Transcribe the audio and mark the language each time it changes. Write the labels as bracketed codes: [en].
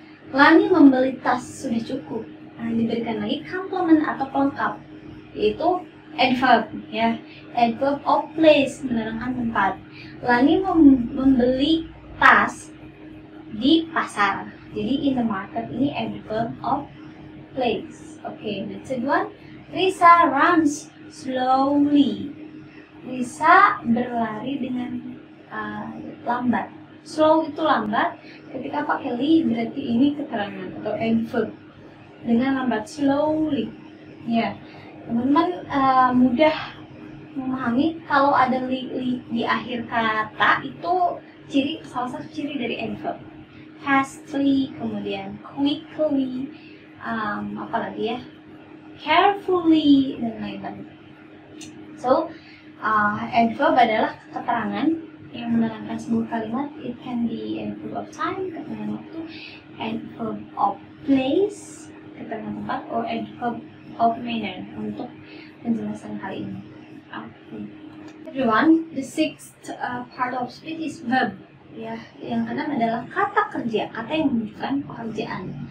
[id] Lani membeli tas sudah cukup. Nah, diberikan lagi complement atau pelengkap, yaitu adverb ya, adverb of place, menerangkan tempat. Lani membeli tas di pasar. [en] Jadi in the market ini adverb of place. Okay, the third one, Lisa runs slowly. [id] Lisa berlari dengan lambat. Slow itu lambat, ketika pakai li berarti ini keterangan atau adverb. Dengan lambat, slowly. Ya, teman-teman mudah memahami kalau ada li di akhir kata itu salah satu ciri dari adverb. Fastly, kemudian quickly, apalagi ya, carefully, dan lain-lain. So, adverb adalah keterangan yang menerangkan sebuah kalimat. [en] It can be adverb of time, [id] keterangan waktu, [en] adverb of place, [id] keterangan tempat, [en] or adverb of manner [id] untuk penjelasan hal ini. [en] Okay. Everyone, the 6th part of speech is verb. [id] Ya, yang keenam adalah kata kerja, kata yang menunjukkan pekerjaan.